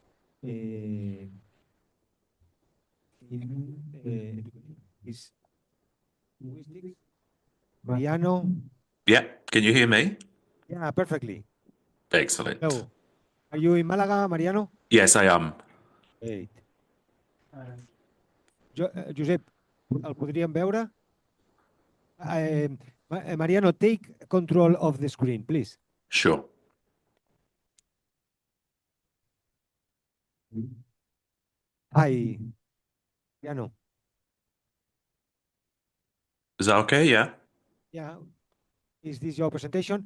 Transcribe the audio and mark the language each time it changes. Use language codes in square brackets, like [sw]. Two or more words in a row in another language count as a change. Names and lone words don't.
[en] Is linguistics. Mariano? Yeah, can you hear me? Yeah, perfectly. Excellent. So, are you in Malaga, Mariano? Yes, I am. Great. [ca] Josep, el podríem veure? [en] Mariano, take control of the screen, please. Sure. Hi, Mariano. Is that okay? Yeah. Yeah. Is this your presentation?